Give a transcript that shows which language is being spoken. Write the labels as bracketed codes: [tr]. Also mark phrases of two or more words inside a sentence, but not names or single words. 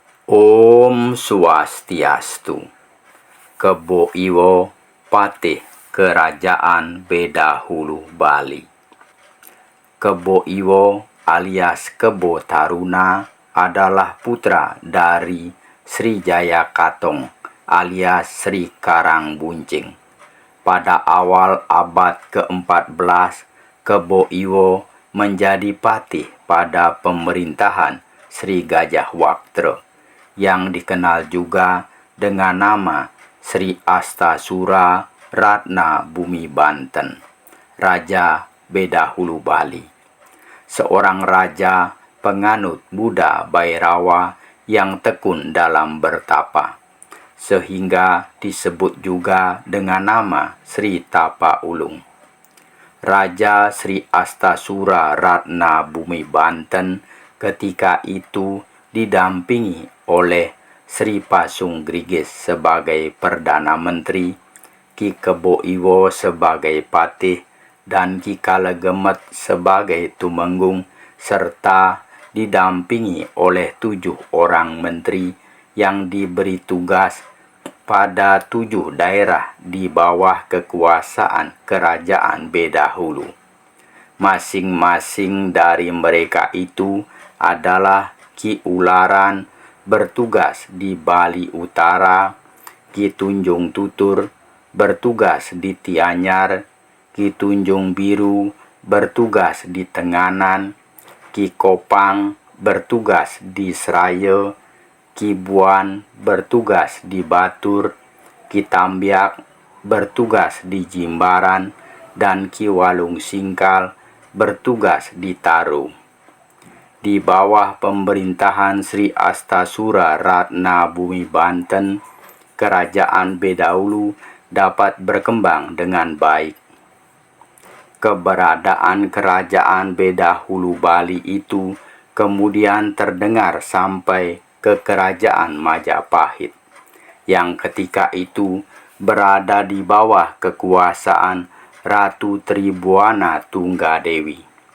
[ban] Om Swastiastu. [id] Kebo Iwo Patih Kerajaan Bedahulu Bali. Kebo Iwo alias Kebo Taruna adalah putra dari Sri Jaya Katong alias Sri Karang Buncing. Pada awal abad ke-14, Kebo Iwo menjadi patih pada pemerintahan Sri Gajah Waktra, yang dikenal juga dengan nama Sri Astasura Ratna Bumi Banten, Raja Bedahulu Bali. Seorang raja penganut Buddha Bhairawa yang tekun dalam bertapa, sehingga disebut juga dengan nama Sri Tapa Ulung. Raja Sri Astasura Ratna Bumi Banten ketika itu didampingi oleh Sri Pasung Grigis sebagai Perdana Menteri, Ki Kebo Iwo sebagai patih, dan Ki Kalegemet sebagai tumenggung, serta didampingi oleh 7 orang menteri yang diberi tugas pada 7 daerah di bawah kekuasaan Kerajaan Bedahulu. Masing-masing dari mereka itu adalah Ki Ularan bertugas di Bali Utara, Ki Tunjung Tutur bertugas di Tianyar, Ki Tunjung Biru bertugas di Tenganan, Ki Kopang bertugas di Seraya, Ki Buan bertugas di Batur, Ki Tambiak bertugas di Jimbaran, dan Ki Walung Singkal bertugas di Taru. Di bawah pemerintahan Sri Astasura Ratna Bumi Banten, Kerajaan Bedahulu dapat berkembang dengan baik. Keberadaan Kerajaan Bedahulu Bali itu kemudian terdengar sampai ke Kerajaan Majapahit, yang ketika itu berada di bawah kekuasaan Ratu Tribhuwana Tunggadewi.